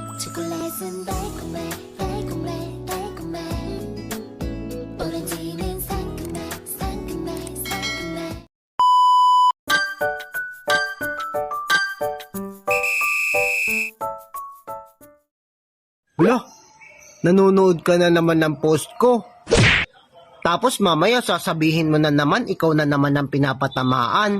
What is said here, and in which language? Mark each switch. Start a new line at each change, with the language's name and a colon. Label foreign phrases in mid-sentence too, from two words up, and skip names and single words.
Korean: 초콜릿은 달콤해 달콤해 달콤해 오렌지는 상큼해 상큼해 상큼해.
Filipino: Wala, nanonood ka na naman ng post ko. Tapos mamaya sasabihin mo na naman, ikaw na naman ang pinapatamaan.